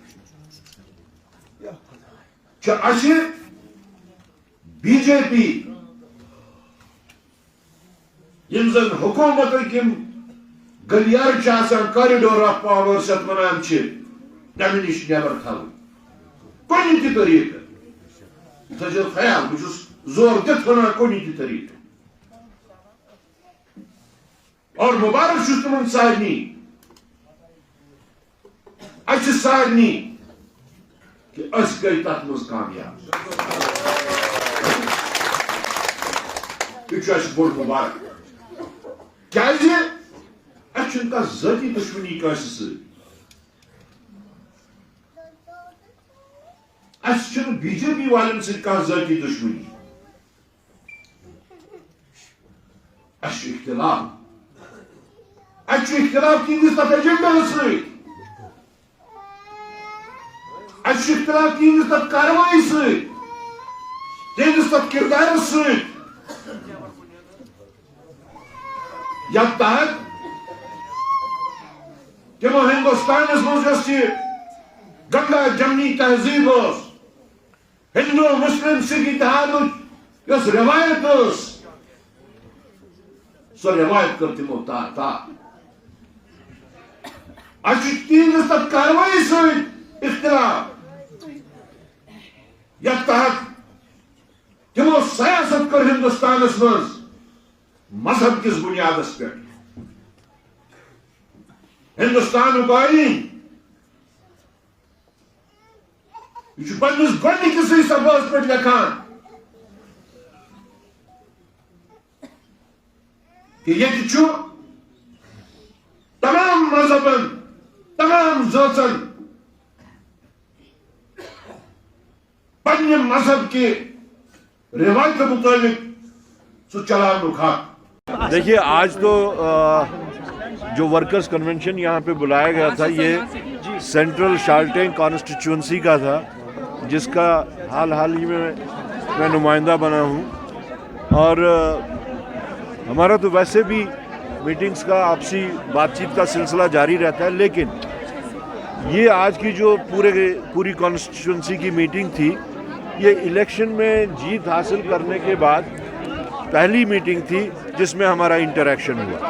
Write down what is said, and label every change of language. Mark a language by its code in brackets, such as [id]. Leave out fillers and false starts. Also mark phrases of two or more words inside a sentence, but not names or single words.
[ks] بی جے پی یم زن حکومت کم گلیار [en] corridor of power [ks] ست ونان تمہ نش نیبر تھو کن تہ طریقہ تھو خیال بہت زور دت ونان کن تہ طریقہ اور مبارک چھس تمن سارنی اچھ سارنی کہ اس گئی تک مز کامیاب یہ بوڑ مبارک کیازِ اچھ کا ذاتی دشمنی کانس ست اچھ بی جے پی والن ست کانٛہہ ذاتی دشمنی اچھ اختلاف اختلاف تہندس تک ایجنڈس ست اختلاف تہندس تک کاروائی ست تہندس تک کردار ست یتھ تحت تمو ہندوستانس مز گنگا جمنی تہذیب ہندو مسلم سکھ اتحاد یس روایت سو روایت کر تمو تا تہندس تک کاروائی ست اختلاف یتھ تحت تمو سیاست کر ہندوستانس مز مذہب کس بنیادس پہ ہندوستان آئین یہ پنس گۄڈنِکسٕے صفحس پہ لکھان کہ یہ تمام مذہبن تمام ذاتن پنہ مذہب کے روایت مطابق سو چلانے حق. [ur] دیکھیے آج تو جو ورکرز کنونشن یہاں پہ بلایا گیا تھا یہ سینٹرل شالٹینگ کانسٹیچوئنسی کا تھا جس کا حال ہی میں نمائندہ بنا ہوں اور ہمارا تو ویسے بھی میٹنگز کا آپسی بات چیت کا سلسلہ جاری رہتا ہے لیکن یہ آج کی جو پوری کانسٹیچوئنسی کی میٹنگ تھی یہ الیکشن میں جیت حاصل کرنے کے بعد پہلی میٹنگ تھی جس میں ہمارا انٹریکشن ہوا.